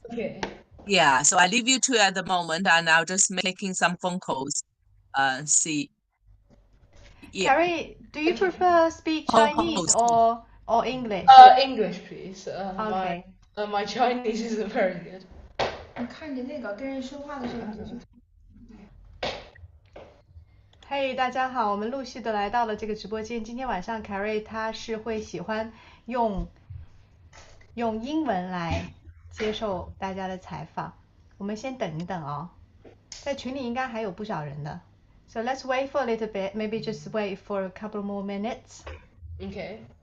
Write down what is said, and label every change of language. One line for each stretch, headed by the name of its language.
English: okay. Yeah. So I leave you two at the moment, and I'll just making some phone calls. See. Yeah. Carrie, do you Okay. prefer speak Chinese Co-host. or English? English, please. Okay. My Chinese isn't very good.
Chinese: 你看着那个跟人说话的时候，你就去嘿，大家好，我们陆续的来到了这个直播间。今天晚上凯瑞他是会喜欢用英文来接受大家的采访。我们先等一等哦，在群里应该还有不少人的。
English: So let's wait for a little bit, maybe just wait for a couple more minutes. Okay.